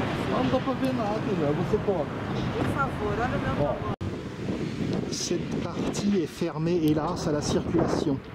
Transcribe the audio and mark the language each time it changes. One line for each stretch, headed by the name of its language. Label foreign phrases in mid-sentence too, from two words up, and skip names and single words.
Portuguese: Não dá pra ver nada, né? Você pode. Por favor, olha o meu tamanho.
French: Cette partie est fermée, hélas, à la circulation.